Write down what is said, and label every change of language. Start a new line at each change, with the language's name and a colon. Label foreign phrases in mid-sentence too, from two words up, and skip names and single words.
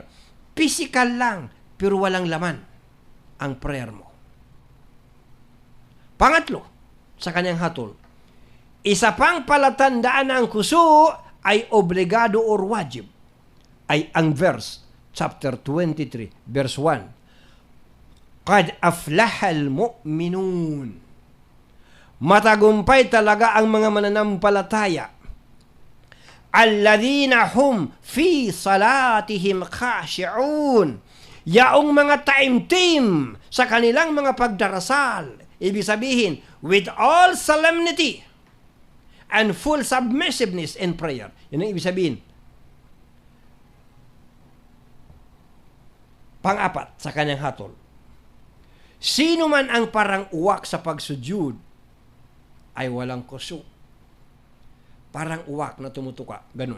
Filipino: Physical lang, pero walang laman ang prayer mo. Pangatlo, sa kanyang hatol, isa pang palatandaan na ang kusu ay obligado or wajib ay ang verse,
English: chapter 23, verse 1.
Arabic: قد أفلح المؤمنون.
Filipino: Matagumpay talaga ang mga mananampalataya.
Arabic: الذين هم في صلاتهم خاشعون.
Filipino: Yaong mga taimtim sa kanilang mga pagdarasal. Ibig sabihin,
English: with all solemnity and full submissiveness in prayer.
Filipino: Yan ang ibig sabihin. Pang-apat sa kanyang hatol, sino man ang parang uwak sa pagsujud ay walang kusu. Parang uwak na tumutuka, ganun.